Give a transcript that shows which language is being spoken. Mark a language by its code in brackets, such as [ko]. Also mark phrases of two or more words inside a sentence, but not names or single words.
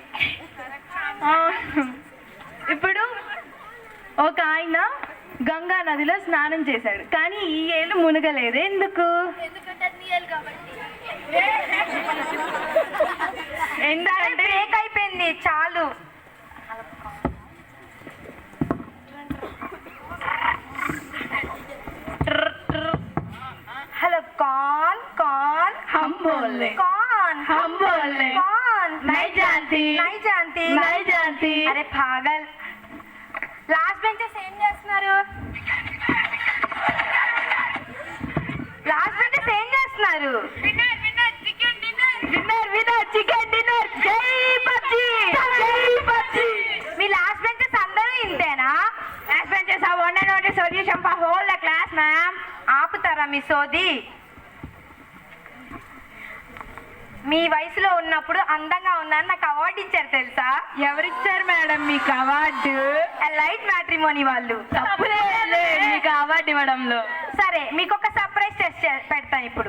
[te] ఇప్పుడు ఒక ఆయన గంగా నదిలో స్నానం చేశాడు, కానీ ఈ ఏళ్ళు మునగలేదు. ఎందుకు? ఎందుకంటే బ్రేక్ అయిపోయింది. చాలు. [hi] हेलो, कौन कौन? हम बोल रहे। कौन? हम बोल रहे। कौन? नहीं जानती। नहीं जानती। नहीं जानती। अरे पागल, [en] last benches [te] ఏం చేస్తున్నారు? [en] last benches [te] ఏం చేస్తున్నారు? [en] winner chicken dinner. [te] జై పబ్జీ, జై పబ్జీ. మీ లాస్ట్ బెంచెస్ అందరూ ఇంతేనా? [en] Last benches are one and only solution for whole the class, ma'am. [te] ఆపుతారా మీ సోది? మీ వయసులో ఉన్నప్పుడు అందంగా ఉన్నాను, నాకు అవార్డు ఇచ్చారు తెలుసా? ఎవరిచ్చారు మేడం మీకు అవార్డు? లైట్ మ్యాట్రిమోనీ వాళ్ళు. మీకు అవార్డు ఇవ్వడంలో. సరే, మీకు ఒక [en] surprise test [te] పెడతాను ఇప్పుడు.